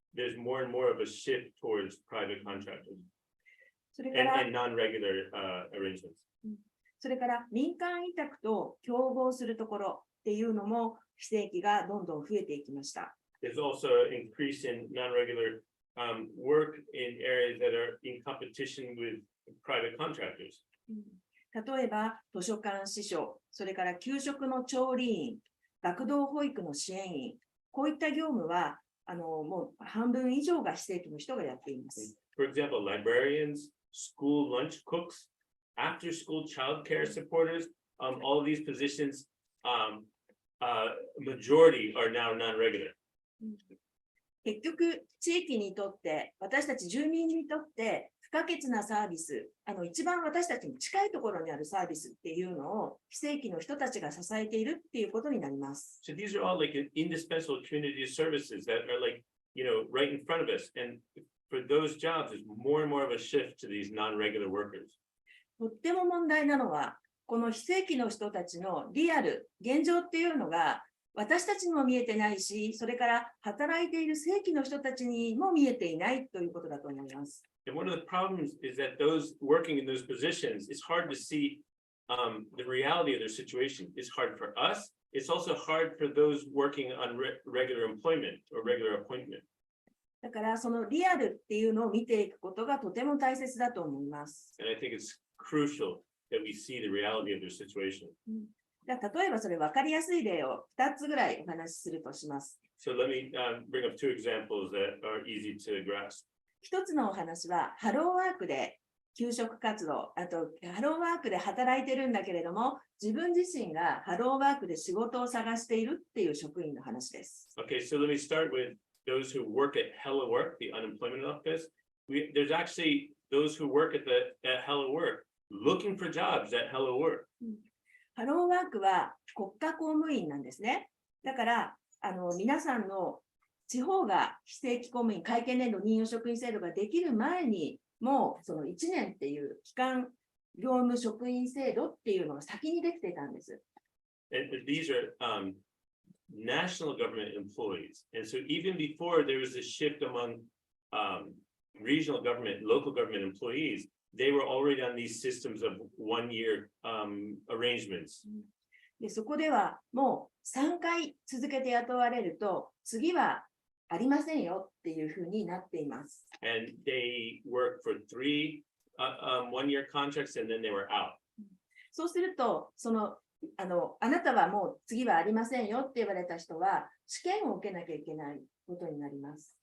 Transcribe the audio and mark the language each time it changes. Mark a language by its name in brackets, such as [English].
[English] There's more and more of a shift towards private contractors [Japanese] それから [English] and non-regular arrangements. [Japanese] それから民間委託と競合するところっていうのも非正規がどんどん増えていきました。 [English] There's also an increase in non-regular work in areas that are in competition with private contractors. [Japanese] 例えば図書館司書、それから給食の調理員、学童保育の支援員、こういった業務はもう半分以上が非正規の人がやっています。 [English] For example, librarians, school lunch cooks, after school child care supporters, all of these positions, majority are now non-regular. [Japanese] 結局、地域にとって、私たち住民にとって不可欠なサービス、一番私たちに近いところにあるサービスっていうのを非正規の人たちが支えているっていうことになります。 [English] So these are all like indispensable community services that are like, right in front of us. And for those jobs, there's more and more of a shift to these non-regular workers. [Japanese] とっても問題なのは、この非正規の人たちのリアル、現状っていうのが私たちにも見えてないし、それから働いている正規の人たちにも見えていないということだと思います。 [English] And one of the problems is that those working in those positions, it's hard to see the reality of their situation. It's hard for us. It's also hard for those working on regular employment or regular appointment. [Japanese] だからそのリアルっていうのを見ていくことがとても大切だと思います。 [English] And I think it's crucial that we see the reality of their situation. [Japanese] 例えばそれ分かりやすい例を2つぐらいお話しするとします。 [English] So let me bring up two examples that are easy to grasp. [Japanese] 一つのお話はハローワークで給食活動、あとハローワークで働いてるんだけれども、自分自身がハローワークで仕事を探しているっていう職員の話です。 [English] Okay, so let me start with those who work at Hello Work, the unemployment office. There's actually those who work at Hello Work looking for jobs at Hello Work. [Japanese] ハローワークは国家公務員なんですね。だから皆さんの地方が非正規公務員会計年度任用職員制度ができる前にもうその1年っていう期間業務職員制度っていうのが先にできていたんです。 [English] And these are national government employees. And so even before there was a shift among regional government, local government employees, they were already on these systems of one-year arrangements. [Japanese] でそこではもう3回続けて雇われると次はありませんよっていうふうになっています。 [English] And they worked for 3 one-year contracts and then they were out. [Japanese] そうするとあなたはもう次はありませんよって言われた人は試験を受けなきゃいけないことになります。